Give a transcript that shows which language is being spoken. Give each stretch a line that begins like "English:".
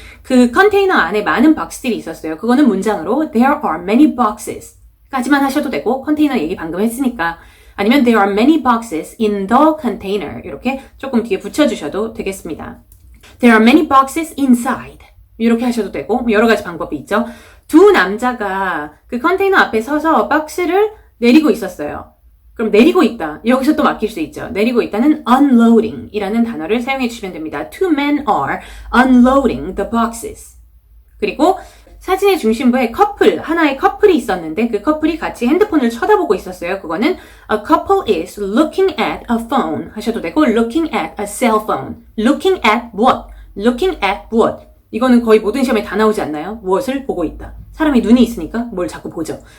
Korean: 그 컨테이너 안에 많은 박스들이 있었어요. 그거는 문장으로
English: there are many boxes
Korean: 까지만 하셔도 되고 컨테이너 얘기 방금 했으니까 아니면
English: there are many boxes in the container
Korean: 이렇게 조금 뒤에 붙여주셔도 되겠습니다.
English: There are many boxes inside
Korean: 이렇게 하셔도 되고 여러 가지 방법이 있죠. 두 남자가 그 컨테이너 앞에 서서 박스를 내리고 있었어요. 그럼 내리고 있다. 여기서 또 막힐 수 있죠. 내리고 있다는 unloading 이라는 단어를 사용해 주시면 됩니다.
English: Two men are unloading the boxes.
Korean: 그리고 사진의 중심부에 하나의 커플이 있었는데 그 커플이 같이 핸드폰을 쳐다보고 있었어요. 그거는
English: a couple is looking at a phone
Korean: 하셔도 되고
English: looking at a cell phone. looking at
Korean: 무엇?
English: looking at 무엇?
Korean: 이거는 거의 모든 시험에 다 나오지 않나요? 무엇을 보고 있다. 사람이 눈이 있으니까 뭘 자꾸 보죠.